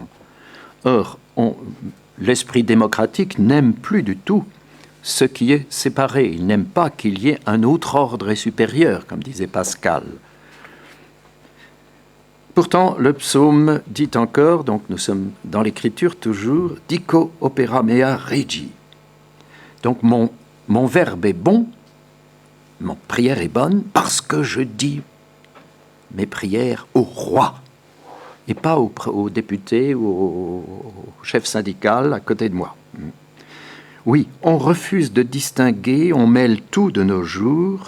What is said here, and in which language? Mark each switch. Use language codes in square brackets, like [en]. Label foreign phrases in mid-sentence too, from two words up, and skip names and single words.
[fr] Or, l'esprit démocratique n'aime plus du tout ce qui est séparé. Il n'aime pas qu'il y ait un autre ordre et supérieur, comme disait Pascal. Pourtant, le psaume dit encore, donc nous sommes dans l'écriture toujours, « [la] dico opera mea regi ». [fr] Donc mon verbe est bon, mon prière est bonne, parce que je dis mes prières au roi, et pas au député ou au chef syndical à côté de moi. Oui, on refuse de distinguer, on mêle tout de nos jours.